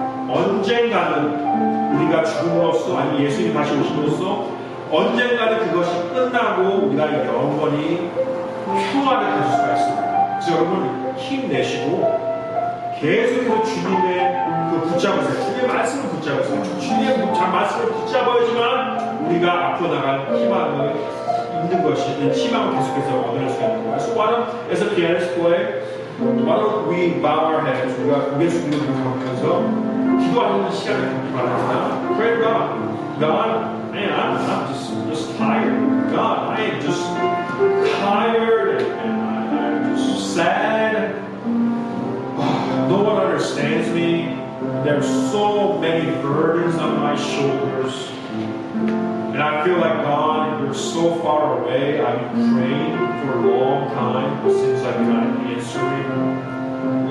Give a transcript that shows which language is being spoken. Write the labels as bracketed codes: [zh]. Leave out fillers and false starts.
[ko] 언젠가는 우리가 죽음으로써 아니면 예수님이 다시 오심으로써 언젠가는 그것이 끝나고 우리가 영원히 평화를 가질 수가 있습니다. 그래서 여러분 힘내시고 계속해서 주님의 그 붙잡으세요. 주님의 말씀을 붙잡으세요. 주님의 말씀을 붙잡아야지만 우리가 앞으로 나갈 희망을 있는 것이, 희망을 계속해서 얻을 수 있는 거예요. [en] So why don't, as a pianist play, why don't we bow our heads? [ko] 우리가 고개 숙이고 하면서 기도하는 시간을 갖기 바랍니다. [en] Pray to God. God, man, I'm just tired. God, I am just tired and I'm just sad. No one understands me. There's so many burdens on my shoulders. And I feel like, God, you're so far away. I've been praying for a long time, but seems like you're not answering.